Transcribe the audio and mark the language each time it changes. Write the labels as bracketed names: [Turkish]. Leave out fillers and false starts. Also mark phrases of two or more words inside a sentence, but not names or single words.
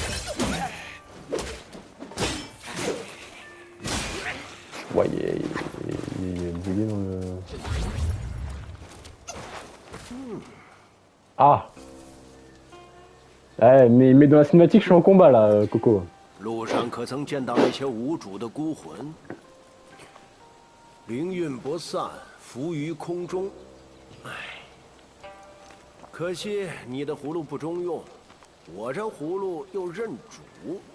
[French] Ouais, il est bugué dans le... Ah! Ouais, mais dans la cinématique, je suis en combat là, Coco. [Chinese] 路上可曾见到那些无主的孤魂？灵运不散，浮于空中。唉，可惜你的葫芦不中用，我这葫芦又认主。